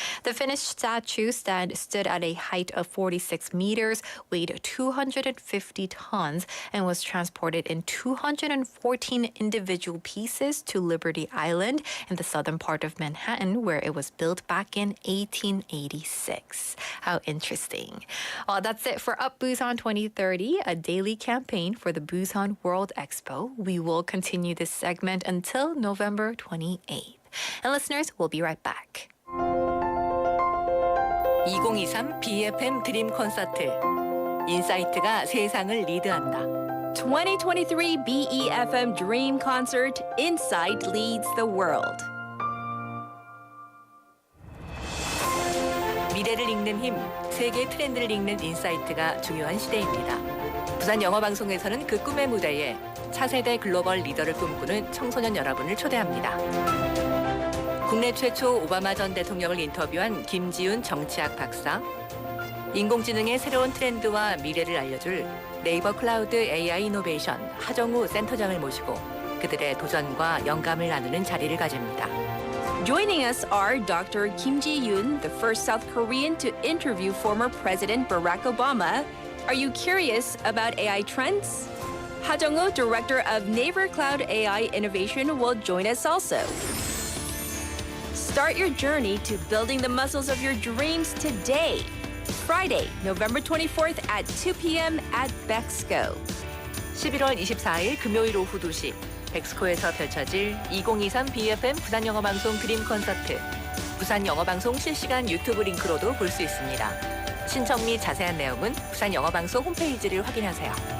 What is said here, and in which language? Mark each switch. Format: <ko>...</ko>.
<en>The finished statue stood at a height of 46 meters, weighed 250 tons, and was transported in 214 individual pieces to Liberty Island in the southern part of Manhattan, where it was built back in 1886. How interesting. That's it for Up Busan 2030, a daily campaign for the Busan World Expo. We will continue this segment until November 28th. And listeners, we'll be right back.</en> <ko>2023 BFM 드림 콘서트. 인사이트가 세상을 리드한다.</ko> <en>2023 BEFM Dream Concert, Insight Leads the World.</en> <ko>미래를 읽는 힘, 세계 트렌드를 읽는 인사이트가 중요한 시대입니다. 부산 영어방송에서는 그 꿈의 무대에 차세대 글로벌 리더를 꿈꾸는 청소년 여러분을 초대합니다. 국내 최초 오바마 전 대통령을 인터뷰한 김지훈 정치학 박사, 인공지능의 새로운 트렌드와 미래를 알려줄 네이버 클라우드 AI 이노베이션 하정우 센터장을 모시고 그들의 도전과 영감을 나누는 자리를 가집니다.</ko> <en>Joining us are Dr. Kim Ji-yoon, the first South Korean to interview former President Barack Obama. Are you curious about AI trends? Ha Jung-woo, Director of Naver Cloud AI Innovation, will join us also. Start your journey to building the muscles of your dreams today. Friday, November 24th at 2 p.m. at Bexco.</en> <ko>11월 24일 금요일 오후 2시 백스코에서 펼쳐질 2023 BFM 부산 영어방송 드림 콘서트. 부산 영어방송 실시간 유튜브 링크로도 볼 수 있습니다. 신청 및 자세한 내용은 부산 영어방송 홈페이지를 확인하세요.</ko>